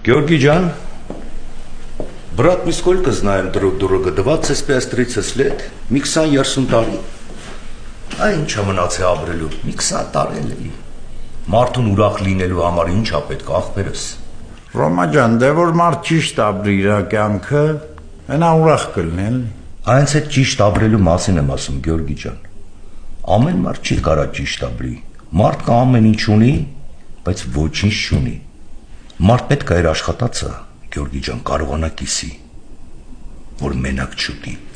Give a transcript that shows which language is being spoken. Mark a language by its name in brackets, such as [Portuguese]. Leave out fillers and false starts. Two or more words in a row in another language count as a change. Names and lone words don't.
[Russian] Георгий Ջան, брат, мы сколько знаем друг друга? 25-30 лет, [Armenian] մի 20-30 տարի։ Այն ինչ մնաց է ապրելու, մի 20 տարի էլի։ Մարդուն ուրախ լինելու համար ինչ է պետք, ախպերս։ Ռոմա ջան, դե որ մարդ ճիշտ ապրի իր կյանքը, այնա ուրախ կլինի էլի։ Այնց այդ ճիշտ ապրելու մասին եմ ասում, Գեորգի ջան։ Ամեն մարդ չի կարա ճիշտ ապրի։ Մարդ կա ամեն ինչ ունի, բայց ոչինչ չունի։ Մարդ պետք է իր աշխատածը, Գեորգի ջան, կարողանա կիսի, որ մենակ չուտի։